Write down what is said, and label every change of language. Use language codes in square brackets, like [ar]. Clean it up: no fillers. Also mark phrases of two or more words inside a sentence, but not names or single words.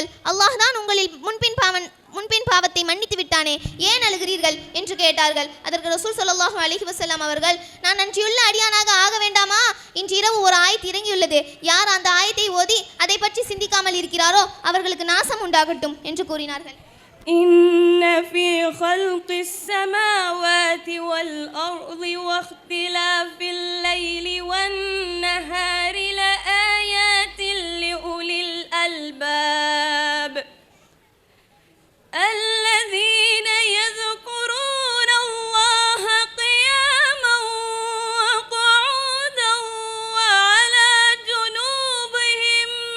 [ta] அல்லாஹ் தான் உங்களில் முன்பின் பாவத்தை மன்னித்து விட்டானே, ஏன் அழுகிறீர்கள் என்று கேட்டார்கள். அதற்கு ரசூல் [ar] صلى الله عليه وسلم [ta] அவர்கள், நான் நன்றியுள்ள அடியானாக ஆக வேண்டாமா? இன்று இரவு ஒரு ஆயத் இறங்கியுள்ளது. யார் அந்த ஆயத்தை ஓதி அதை பற்றி சிந்திக்காமல் இருக்கிறாரோ அவர்களுக்கு நாசம் உண்டாகட்டும் என்று கூறினார்கள். [ar] إن في خلق السماوات والأرض واختلاف الليل والنهار لآيات لأولي الألباب الذين يذكرون الله قياما وقعودا وعلى جنوبهم